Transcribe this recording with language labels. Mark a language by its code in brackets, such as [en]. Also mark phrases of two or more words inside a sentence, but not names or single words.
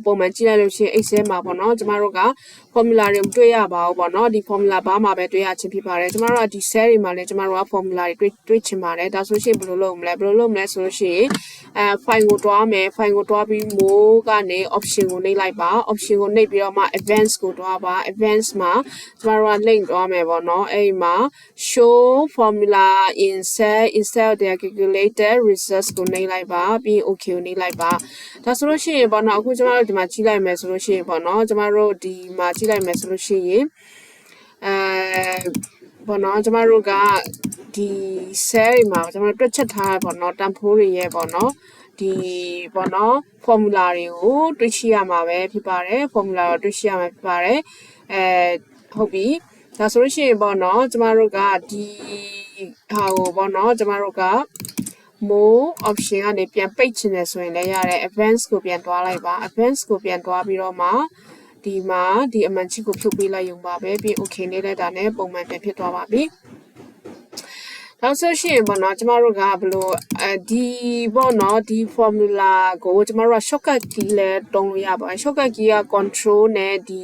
[my] ပုံမှန်ကြည့်လိုက်လို့ရှိရင် Excel မှာပေါ့နော်ကျမတို့က formula တွေမတွေ့ရပါဘူးပေါ့နော်ဒီ formula ဘာမှပဲတွေ့ရချင်းဖြစ်ပါတယ်ကျမတို့ကဒီ cell တွေမှာ လည်းကျမတို့က formula တွေတွေ့ချင်ပါတယ်ဒါဆိုရှင်ဘယ်လိုလုပ်မလဲဆိုလို့ရှိရင်file ကိုတွားမယ် file ကိုတွားပြီး more ကနေ option ကိုနှိပ်လိုက်ပါ option ကိုနှိပ်ပြီးတော့မှ advanced ကိုတွားပါ advanced မှာကျမတို့က link တွားမယ်ပေါ့နော်အဲ့မှာ [en] show formula in cell instead of the calculated results [my] ကိုနှိပ်လိုက်ပါပြီး okay ကိုနှိပ်လိုက်ပါဒါဆိုလို့ရှိရင်ပေါ့နော်အခုကျမတို့ဒီမှာကြည့်လိုက်မယ်ဆိုလို့ရှိရင်ပေါ့နော်ကျမတို့ဒီမှာကြည့်လိုက်မယ်ဆိုလို့ရှိရင် ပေါ့နော်ကျမတို့ကဒီ cell တွေမှာကျမတို့တွက်ချက်ထားပေါ့နော်တန်ဖိုးတွေရဲ့ပေါ့နော်ဒီပေါ့နော် formula တွေကိုတွေ့ရှိရမှာပဲဖြစ်ပါတယ် formula ကိုတွေ့ရှိရမှာဖြစ်ပါတယ်ဟုတ်ပြီဒါဆိုလို့ရှိရင်ပေါ့နော်ကျမတို့ကဒီဟာကိုပေါ့နော်ကျမတို့က [en] more option [my] ကနေပြန်ပိတ်ချင်တယ်ဆိုရင်လည်းရတယ် advanced ကိုပြန်တွားလိုက်ပါ advanced ကိုပြန်တွားပြီးတော့မှဒီမှာဒီအမှန်ချစ်ကိုဖြုတ်ပေးလိုက်ရုံပါပဲပြီး okay နေလိုက်တာနဲ့ပုံမှန်ပြန်ဖြစ် သွားပါပြီနောက်ဆိုရှင်ပေါ့နော်ကျမတို့ကဘလို့ဒီပေါ့နော်ဒီ formula ကိုကျမတို့က [en] shortcut key [my] လဲတုံးလို့ရပါတယ် [en] shortcut key [my] က control နဲ့ဒီ